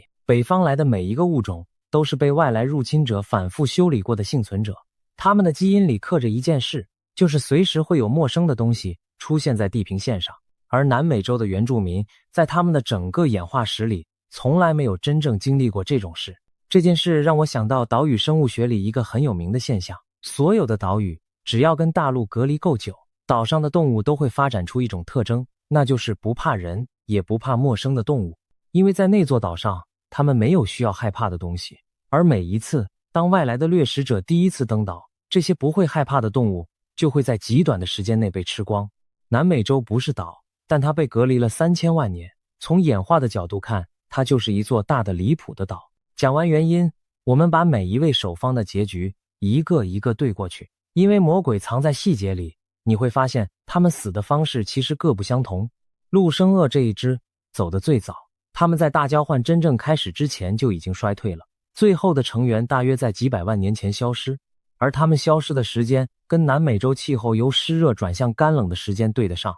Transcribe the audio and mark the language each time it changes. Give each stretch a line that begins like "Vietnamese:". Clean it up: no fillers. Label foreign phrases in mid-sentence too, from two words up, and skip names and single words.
Chinese: 北方來的每一個物種都是被外來入侵者反复修理過的幸存者，他們的基因裡刻着一件事，就是隨時會有陌生的東西出現在地平線上。而南美洲的原住民在他們的整個演化史裡，從來沒有真正經歷過這種事。這件事讓我想到島嶼生物學裡一個很有名的現象，所有的島嶼只要跟大陸隔離夠久，島上的動物都會發展出一種特徵，那就是不怕人也不怕陌生的動物。因為在那座島上，他們沒有需要害怕的東西，而每一次當外来的掠食者第一次登島，這些不會害怕的動物就會在極短的時間內被吃光。南美洲不是島，但它被隔離了3000萬年，從演化的角度看，它就是一座大的離譜的島。講完原因，我們把每一位守方的結局一個一個對過去，因為魔鬼藏在細節裡，你會發現他們死的方式其實各不相同。陆生鳄這一支走得最早，他們在大交換真正開始之前就已經衰退了，最後的成員大約在幾百萬年前消失，而他们消失的時間跟南美洲气候由濕熱轉向乾冷的時間對得上。